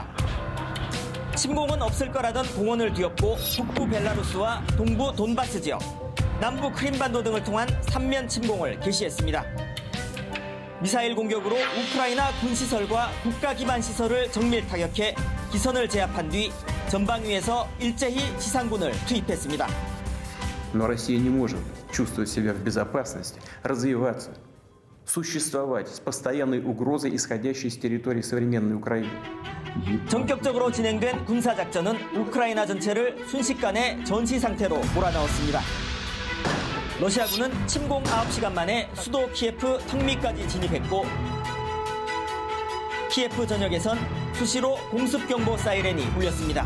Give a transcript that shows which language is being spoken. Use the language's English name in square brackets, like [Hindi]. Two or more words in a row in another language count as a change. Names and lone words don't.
[Korean] 침공은 없을 거라던 공언을 뒤엎고 북부 벨라루스와 동부 돈바스 지역, 남부 크림반도 등을 통한 3면 침공을 개시했습니다. 미사일 공격으로 우크라이나 군시설과 국가기반시설을 정밀 타격해 기선을 제압한 뒤 전방위에서 일제히 지상군을 투입했습니다. [Russian] Но Россия не может чувствовать себя в безопасности, развиваться, существовать с постоянной угрозой, исходящей с территории современной Украины. [Korean] 전격적으로 진행된 군사작전은 우크라이나 전체를 순식간에 전시 상태로 몰아넣었습니다. 러시아군은 침공 9시간 만에 수도 키예프 턱밑까지 진입했고 키예프 전역에선 수시로 공습경보 사이렌이 울렸습니다.